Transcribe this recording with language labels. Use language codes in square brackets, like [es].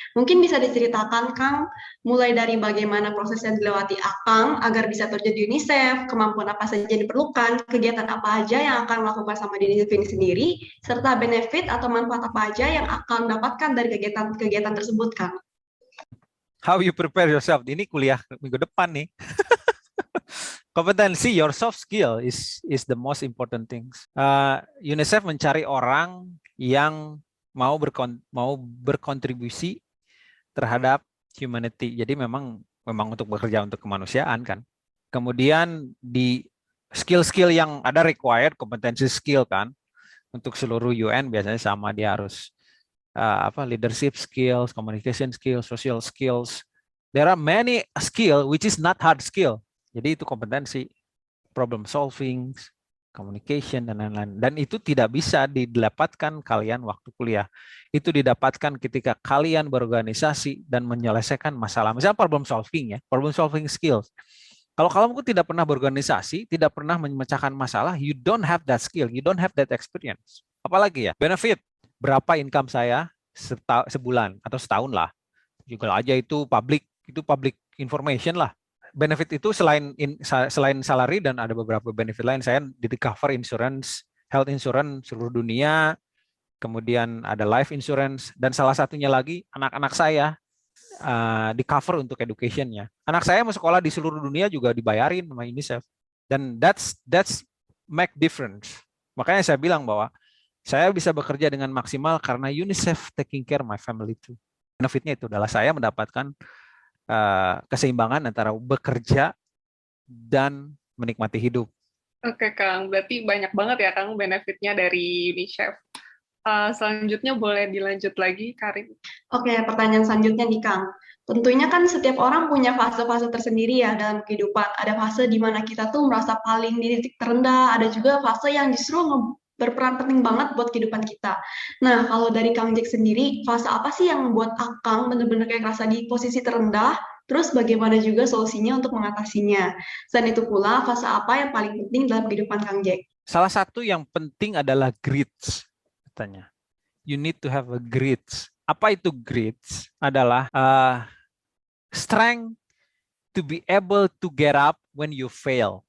[id] Mungkin bisa diceritakan, Kang, mulai dari bagaimana proses yang dilewati Akang agar bisa terjun di UNICEF, kemampuan apa saja yang diperlukan, kegiatan apa aja yang akan melakukan sama di UNICEF ini sendiri, serta benefit atau manfaat apa aja yang akan dapatkan dari kegiatan tersebut, Kang. [en] How you prepare yourself? [id] Ini kuliah minggu depan nih. [en] Kompetensi, your soft skill is the most important things. [id] UNICEF mencari orang yang mau berkontribusi terhadap humanity. Jadi memang untuk bekerja untuk kemanusiaan kan. Kemudian di skill-skill yang ada required, kompetensi skill kan. Untuk seluruh UN biasanya sama, dia harus leadership skills, communication skills, social skills. [en] There are many skill which is not hard skill. [id] Jadi itu kompetensi, problem solving, communication, dan lain-lain. Dan itu tidak bisa didapatkan kalian waktu kuliah. Itu didapatkan ketika kalian berorganisasi dan menyelesaikan masalah. Misalnya problem solving ya, problem solving skills. Kalau kamu tidak pernah berorganisasi, tidak pernah memecahkan masalah, [en] you don't have that skill, you don't have that experience. [id] Apalagi ya, benefit. Berapa income saya sebulan atau setahun lah. Google aja itu public information lah. Benefit itu selain salary dan ada beberapa benefit lain. Saya di cover insurance, health insurance seluruh dunia, kemudian ada life insurance, dan salah satunya lagi anak-anak saya di cover untuk education-nya. Anak saya mau sekolah di seluruh dunia juga dibayarin sama UNICEF. [en] Dan that's make difference. [id] Makanya saya bilang bahwa saya bisa bekerja dengan maksimal karena UNICEF [en] taking care my family too. [id] Benefitnya itu adalah saya mendapatkan keseimbangan antara bekerja dan menikmati hidup. Oke, Kang. Berarti banyak banget ya, Kang, benefitnya dari UNICEF. Selanjutnya boleh dilanjut lagi, Karin. Oke, pertanyaan selanjutnya nih, Kang. Tentunya kan setiap orang punya fase-fase tersendiri ya dalam kehidupan. Ada fase di mana kita tuh merasa paling di titik terendah, ada juga fase yang justru berperan penting banget buat kehidupan kita. Nah, kalau dari Kang Jack sendiri, fase apa sih yang membuat Akang benar-benar kayak ngerasa di posisi terendah? Terus bagaimana juga solusinya untuk mengatasinya? Selain itu pula, fase apa yang paling penting dalam kehidupan Kang Jack? Salah satu yang penting adalah grits, katanya. [en] You need to have a grits. [id] Apa itu grits? [en] Adalah strength to be able to get up when you fail.